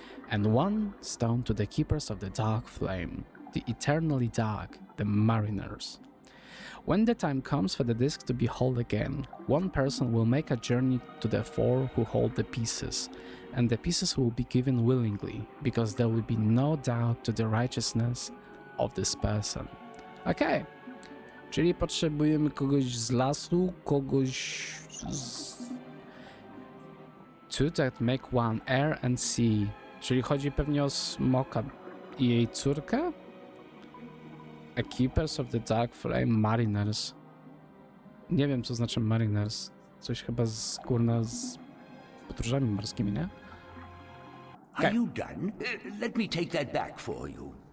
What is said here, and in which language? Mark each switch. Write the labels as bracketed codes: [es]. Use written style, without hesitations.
[en] And 1 stone to the keepers of the dark flame, the eternally dark, the mariners. When the time comes for the disc to be whole again, 1 person will make a journey to the 4 who hold the pieces, and the pieces will be given willingly, because there will be no doubt to the righteousness of this person. Okej. [pl] Czyli potrzebujemy kogoś z lasu, kogoś z... [en] 2 that make one, air and sea. [pl] Czyli chodzi pewnie o Smoka i jej córkę? A [en] Keepers of the Dark Flame, Mariners. [pl] Nie wiem, co znaczy Mariners. Coś chyba z podróżami morskimi, nie? [en] Are you done? Let me take that back for you.